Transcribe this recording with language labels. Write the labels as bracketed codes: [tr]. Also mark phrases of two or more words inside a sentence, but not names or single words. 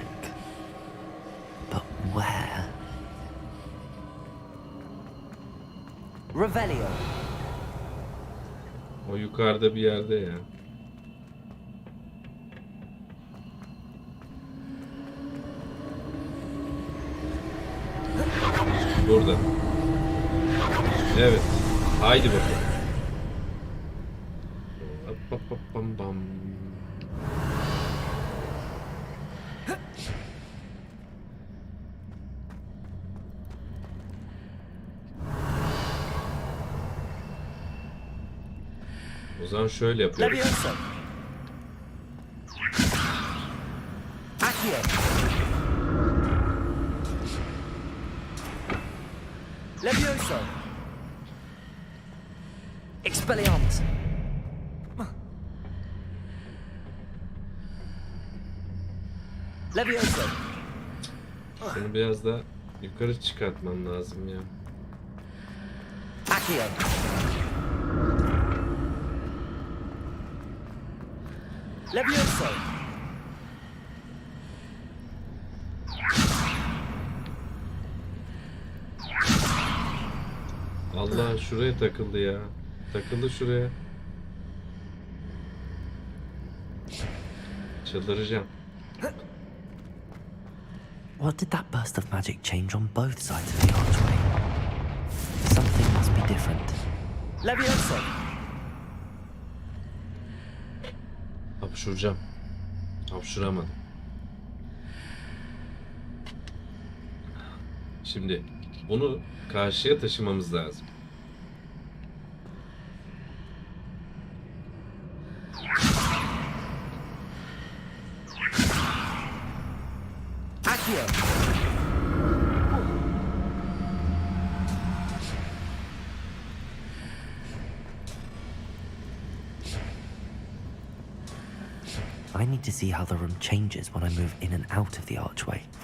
[en] But where? Revelio. [tr] O yukarıda bir yerde ya. Burada. Evet. Haydi bakalım. Bam bam. O zaman şöyle yapıyoruz. Levioso. Accio. Levioso. Expelliarmus. Levioso. Seni biraz daha yukarı çıkartmam lazım ya. Accio. Levioso. Allah, şuraya takıldı ya. Takıldı şuraya. Çıldıracağım. [en] What did that burst of magic change on both sides of the archway? Something different. Leviosa. [tr] Hapşuracağım. Hapşuramadım. Şimdi bunu karşıya taşımamız lazım. Accio. [en] I need to see how the room changes when I move in and out of the archway.